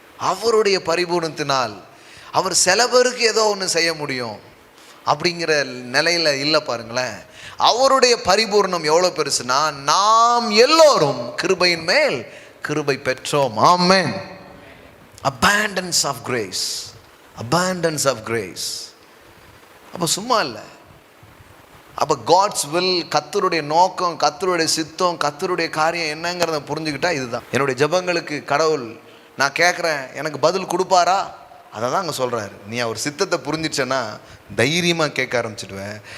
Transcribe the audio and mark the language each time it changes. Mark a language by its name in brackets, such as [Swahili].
[Tamil] அவருடைய பரிபூர்ணத்தினால் அவர் சில பேருக்கு ஏதோ ஒன்று செய்ய முடியும் அப்படிங்கிற நிலையில் இல்லை பாருங்களேன். அவருடைய பரிபூர்ணம் எவ்வளோ பெருசுனா, நாம் எல்லோரும் கிருபையின் மேல் கிருபை பெற்றோம். ஆமென். [English] abundance of grace, abundance of grace. [Tamil] அப்போ சும்மா இல்லை. அப்போ காட்ஸ் வில், கர்த்தருடைய நோக்கம், கர்த்தருடைய சித்தம், கர்த்தருடைய காரியம் என்னங்கிறத புரிஞ்சுக்கிட்டா இதுதான். என்னுடைய ஜெபங்களுக்கு கடவுள் நான் கேட்குறேன் எனக்கு பதில் கொடுப்பாரா? அதை தான் அங்கே சொல்கிறாரு. நீ அவர் சித்தத்தை புரிஞ்சிச்சேன்னா தைரியமாக கேட்க ஆரம்பிச்சிடுவேன்.